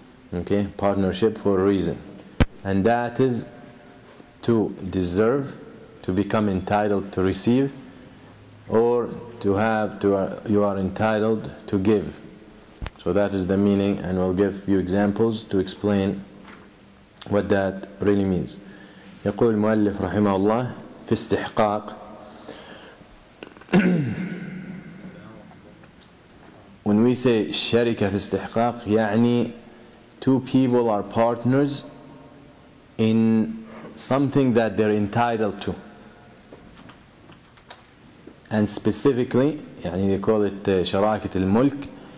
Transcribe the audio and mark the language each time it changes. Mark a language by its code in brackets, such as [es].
[en] Okay, partnership for a reason, and that is to deserve, to become entitled to receive, or you are entitled to give. So that is the meaning, and we'll give you examples to explain what that really means. [ar] يقول المؤلف رحمه الله في استحقاق. [en] When we say sharika [ar] في استحقاق, [en] يعني two people are partners in something that they're entitled to. And specifically, يعني they call it شراكة الملك,